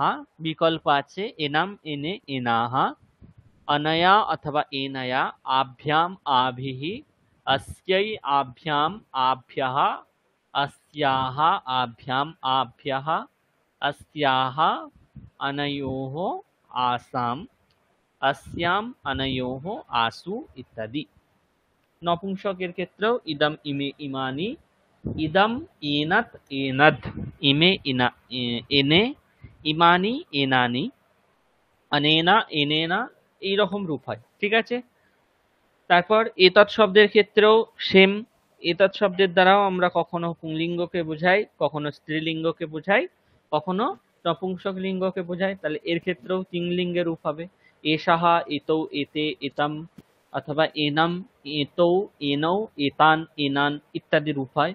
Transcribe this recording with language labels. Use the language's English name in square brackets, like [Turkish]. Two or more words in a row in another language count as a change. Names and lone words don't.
[Bangla] বিকল্প আছে [Sanskrit] एनाम, एने, एनाः, अनया अथवा एनया, आभ्याम, आभिः, अस्यै, आभ्याम, आभ्यः, अस्याः, आभ्याम, आभ्यः, अस्याः, अनयोः, आसाम्, अस्याम, अनयोः, आसु इत्यादि। [Bangla] নপুংসকের ক্ষেত্রেও [Sanskrit] इदम, इमे, इमानि, इदम, एनत्, एनद्, इमे, एने, इमानि, एनानि, अनेना, एनेना, [Bangla] এইরকম রূপ হয়। ঠিক আছে, তারপর এতৎ শব্দের ক্ষেত্রেও সেম। এতৎ শব্দের দ্বারাও আমরা কখনো পুংলিঙ্গকে বোঝাই, কখনো স্ত্রীলিঙ্গকে বোঝাই, কখনো নপুংসক লিঙ্গকে বোঝাই। তাহলে এর ক্ষেত্রেও 3 লিঙ্গের রূপ হবে। [Sanskrit] এষাহা, এতৌ, এতে, এতাম, অথবা এনাম, এতৌ, এনৌ, এতান, এনান [Bangla] ইত্যাদি রূপ হয়।